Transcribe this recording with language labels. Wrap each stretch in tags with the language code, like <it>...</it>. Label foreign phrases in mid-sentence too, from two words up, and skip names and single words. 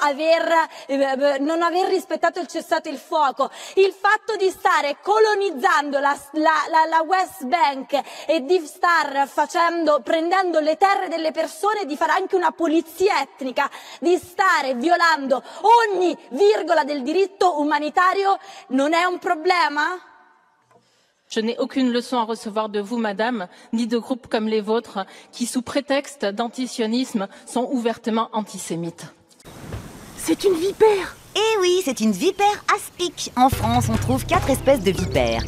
<it>non aver rispettato il cessate il fuoco, il fatto di stare colonizzando la West Bank e di star prendendo le terre delle persone, di fare anche una pulizia etnica, di stare violando ogni virgola del diritto umanitario, non è un problema?</it> <fr>Je n'ai aucune leçon à recevoir de vous, madame, ni de groupes comme les vôtres, qui, sous prétexte d'antisionisme, sont ouvertement antisémites. C'est une vipère! Eh oui, c'est une vipère aspic. En France, on trouve 4 espèces de vipères.</fr>